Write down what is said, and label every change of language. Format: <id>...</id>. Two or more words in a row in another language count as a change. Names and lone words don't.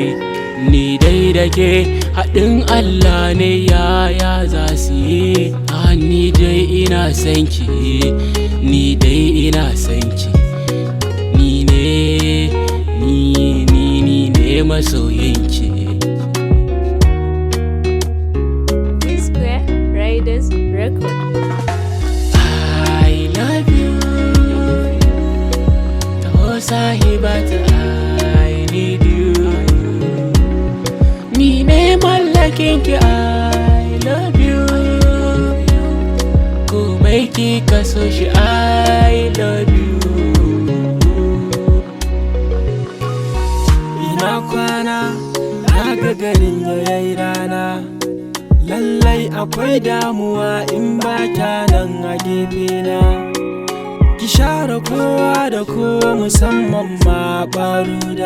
<ha>Ni dai da ke haɗin Allah ne yaya za su yi. Ni dai ina son ki, ni dai ina son ki. Ni ne masoyinki. P-Square Riders Record.</ha> <en>I love you,</en> <ha>taho sahibata,</ha> <en>I need you.</en> <ha>Ni ne mallakinki,</ha> <en>I love you.</en> <ha>Komai kika so shi,</ha> <en>I love you.</en> <ha>Ina kwana, na ga garin yayi rana. Lallai akwai damuwa in ba ta nan a gefena. Ki share kowa da kowa musamman ma ɓaruda.</ha>